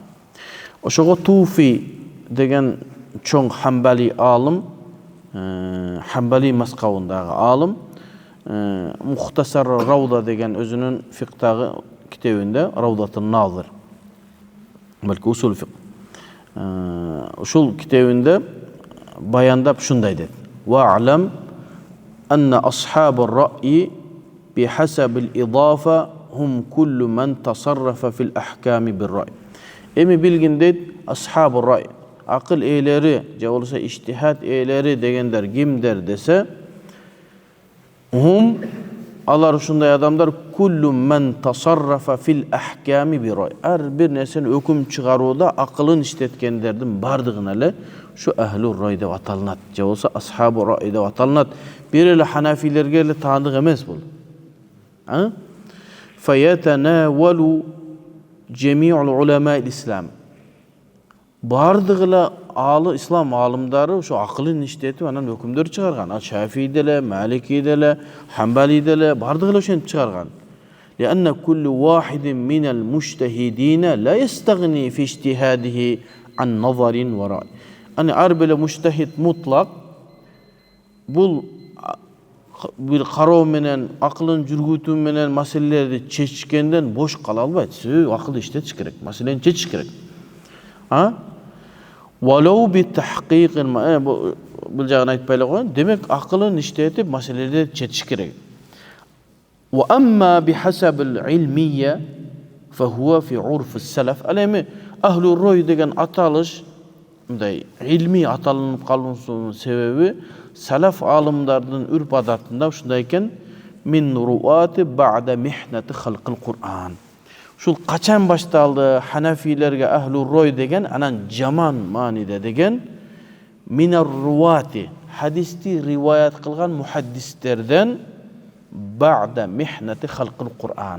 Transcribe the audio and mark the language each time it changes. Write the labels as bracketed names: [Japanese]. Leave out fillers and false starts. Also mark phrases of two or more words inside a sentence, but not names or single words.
[Kyrgyz] Ошого Туфи деген чоң хамбали алым, хамбали маскабындагы алым, Мухтасар Рауда деген өзүнүн фиктагы китебинде, Раудатун Назир, балки [Arabic] أصول الفقه, [Kyrgyz] ушул китебинде баяндап шундай дейт: [Arabic] "واعلم أن أصحاب الرأي بحسب الإضافة هم كل من تصرف في الأحكام بالرأي." [Kyrgyz] Эми билгин дейт, [Arabic] أصحاب الرأي, [Kyrgyz] акыл ээлери же болбосо иштихад ээлери дегендер кимдер десе, hum алар ушундай адамдар [Arabic] كل من تصرف في الأحكام بالرأي. [Kyrgyz] Ар бир нерсени өкүм чыгарууда акылын иштеткендердин бардыгына эле ушу [Arabic] أهل الرأي [Kyrgyz] деп аталынат, же болбосо [Arabic] أصحاب الرأي [Kyrgyz] деп аталынат. Бир эле ханафилерге эле таандык эмес бул. [Arabic] فيتناول جميع علماء الإسلام. [Kyrgyz] Бардыгы эле ислам алымдары ушу акылын иштетип анан өкүмдөр чыгарган. Ал Шафии деле, Малики деле, Хамбали деле бардыгы эле ошентип чыгарган. [Arabic] لأن كل واحد من المجتهدين لا يستغني في اجتهاده عن نظر ورأي. [Kyrgyz] Аны ар бир [Arabic] مجتهد مطلق [Kyrgyz] бул бир кароо менен, акылын жүргүтүү менен маселелерди чечкенден бош кала албайт. Акыл иштетиш керек, маселени чечиш керек. [Arabic] ولو بتحقيق, [Kyrgyz] бул жагын айтпай эле коеюн. Демек акылын иштетип маселелерди чечиш керек. [Arabic] وأما بحسب العلمية فهو في عرف السلف. [Kyrgyz] Ал эми [Arabic] أهل الرأي [Kyrgyz] деген аталыш мындай илми аталынып калуусунун себеби салаф алымдардын үрп адатында ушундай экен: [Arabic] من رواة بعد محنة خلق القرآن. [Kyrgyz] Ушул качан башталды ханафилерге [Arabic] أهل الرأي [Kyrgyz] деген, анан жаман мааниде деген [Arabic] من الرواة, [Kyrgyz] хадисти риваят кылган мухаддистерден [Arabic] بعد محنة خلق القرآن.